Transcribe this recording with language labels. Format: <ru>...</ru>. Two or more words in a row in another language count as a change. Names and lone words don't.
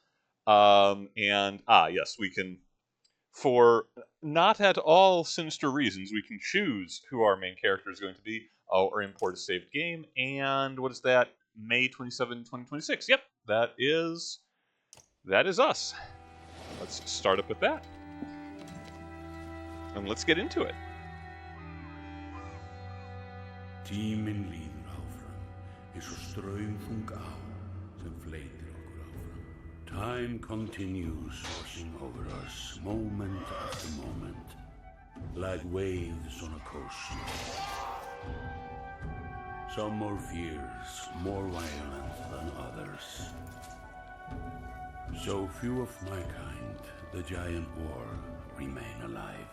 <en>Yes, we can, for not at all sinister reasons, we can choose who our main character is going to be, or import a saved game. And what is that? May 27, 2026. Yep, that is us. Let's start up with that. And let's get into it.</en> <is>Tíminn líður áfram, eins og straumþung á sem fleytir okkur áfram.</is> <en>Time continues washing over us, moment after moment, like waves on a coast. Some more fierce, more violent than others. So few of my kind, the giant war, remain alive.</en>